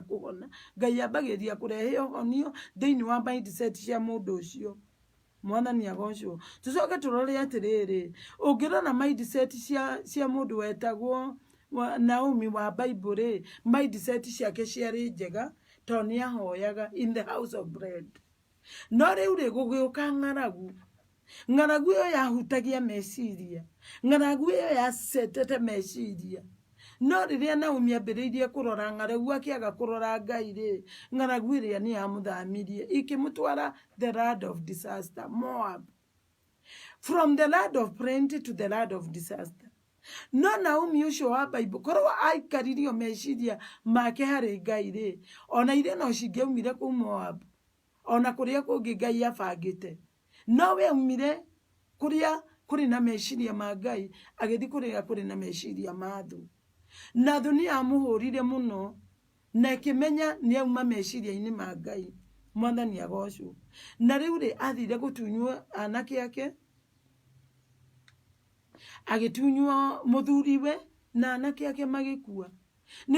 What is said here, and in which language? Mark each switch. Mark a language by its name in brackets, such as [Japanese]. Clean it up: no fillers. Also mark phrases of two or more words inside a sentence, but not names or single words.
[Kikuyu] kuhona Ngai ambagiriria kurehe honio thiini wa mindset cia mundu ucio mwathani agocwo tucoke turore atiriri ungirona mindset cia mundu wetagwo Naomi wa Bible mindset ciake ciari njega to ni ahoyaga [English] in the house of bread [Kikuyu] no riu ri gugiuka ng'aragu yo yahutagia meciria ng'aragu yo yasetete meciria no riria Naomi ambiriirie kurora ng'aragu akiaga kurora Ngai ri ng'aragu iria ni amuthamirie ikimutwara [English] the land of disaster Moab, from the land of plenty to the land of disaster. [Kikuyu] No Naomi ucio wa Bible korwa aikaririo meciria make hari Ngai ri ona ire no cingiumire ku Moab ona kuria kungi Ngai abangite no we umire kuria kuri na meciria ma Ngai agithi kuria kuri na meciria ma thu na thu ni amuhurire muno na kimenya ni auma meciria-ini ma Ngai mwathani agocwo na riu ri athire gutunywo anake yake agitunywo muthuriwe na anake yake magikua ni